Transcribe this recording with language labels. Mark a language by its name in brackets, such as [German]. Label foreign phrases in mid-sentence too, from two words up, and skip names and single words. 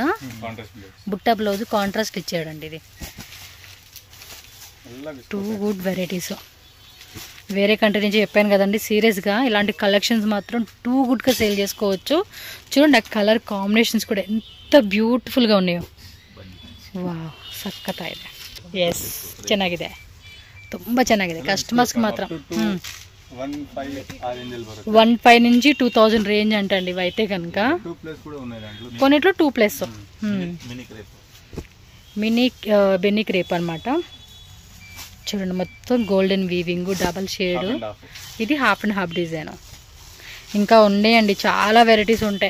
[Telugu] బుట్టా [English] blouse contrast [Telugu] ఇచ్చాడండి. ఇది 2 [English] good varieties. [Telugu] వేరే కంట్రీ నుంచి చెప్పాను కదండి, సీరియస్గా ఇలాంటి కలెక్షన్స్ మాత్రం 2 గుడ్గా సేల్ చేసుకోవచ్చు. చూడండి ఆ కలర్ కాంబినేషన్స్ కూడా ఎంత బ్యూటిఫుల్గా ఉన్నాయో. వా, సక్కత ఇది. [Kannada] ಎಸ್ ಚೆನ್ನಾಗಿದೆ, ತುಂಬ ಚೆನ್ನಾಗಿದೆ. ಕಸ್ಟಮರ್ಸ್ಗೆ ಮಾತ್ರ [Telugu] 1,500 నుంచి 2,000 రేంజ్ అంటండి ఇవైతే కనుక. కొన్నిట్లో 2+ మినీ బెన్నీ క్రేప్ అనమాట. చూడండి మొత్తం [English] golden weaving, double shade. [Telugu] ఇది [English] half and half design. [Telugu] ఇంకా ఉన్నాయండి, చాలా వెరైటీస్ ఉంటాయి.